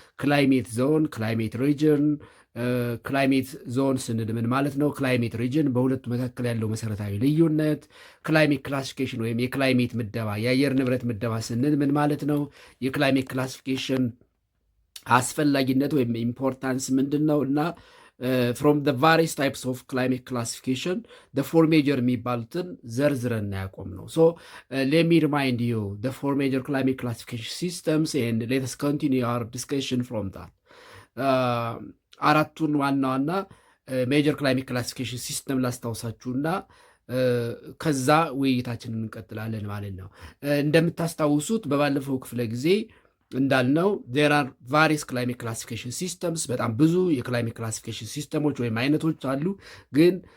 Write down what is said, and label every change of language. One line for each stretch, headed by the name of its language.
Amharic: ክላይሜት ዞን፣ ክላይሜት ሪጅን። ክላይሜት ዞን ስንል ምን ማለት ነው? ክላይሜት ሪጅን፣ በሁለቱ መካከል ያለው መሰረታዊ ልዩነት። ክላይሜት ክላሲፊኬሽን ወይም የክላይሜት ምደባ፣ የአየር ንብረት ምደባ ስንል ምን ማለት ነው? የክላይሜት ክላሲፊኬሽን አስፈላጊነት ወይም ኢምፖርታንስ ምንድን ነው?
English: እና from the various types of climate classification the four major
Amharic: የሚባሉትን ዘርዝረን ያቆም ነው።
English: So let me remind you the four major climate classification systems and let us continue our discussion from that.
Amharic: አራቱን ዋና ዋና ሜጀር ክላይሜት ክላሲፊኬሽን ሲስተም ላስታውሳችሁና ከዛ ውይይታችንን እንቀጥላለን ማለት ነው። እንደምታስታውሱት በባለፈው ክፍለ ጊዜ እንዳልነው
English: there are various climate classification systems፣
Amharic: በጣም ብዙ የክላይሜት ክላሲፊኬሽን ሲስተሞች ወይም አይነቶች አሉ። ግን